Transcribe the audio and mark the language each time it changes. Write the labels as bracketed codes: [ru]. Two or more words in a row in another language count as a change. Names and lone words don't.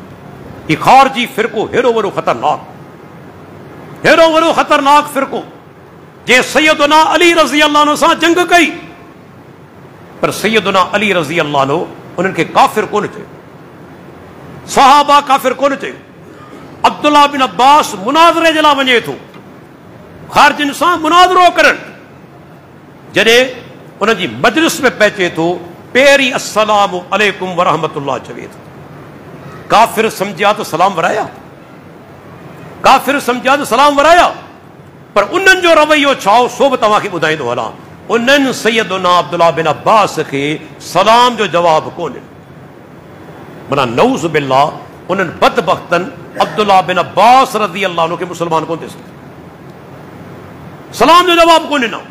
[sd] ही ख़ारजी फ़िरक़ो हेॾो वॾो ख़तरनाक, हेॾो वॾो ख़तरनाक फ़िरक़ो जे सैयदना अली [ar] رضي الله عنه [sd] सां जंग कई, पर सैयदना अली [ar] رضي الله عنه [sd] उन्हनि खे काफ़िर कोन चयो, सहाबा काफ़िर कोन चयो। अब्दुल्लाह बिन अब्बास मुनाज़रे जे लाइ वञे थो, ख़ारजियुनि सां मुनाज़रो करणु, जॾहिं उन जी मजलिस में पहुचे थो पहिरीं [ar] السلام عليكم ورحمة الله [sd] चवे थो। काफ़िर समझिया तो सलाम वराया, काफ़िर समझिया तो सलाम वराया, पर उन्हनि जो रवैयो छा हो सो बि तव्हांखे ॿुधाईंदो हलां। उन्हनि सैयदना अब्दुल्लाह बिन अब्बास खे सलाम जो जवाब कोन ॾिनो, माना [ar] نعوذ بالله [sd] उन्हनि बदबख्तनि अब्दुल्लाह बिन अब्बास [ar] رضي الله عنه [sd] खे मुसलमान कोन थियसि, सलाम जो जवाब कोन ॾिनो।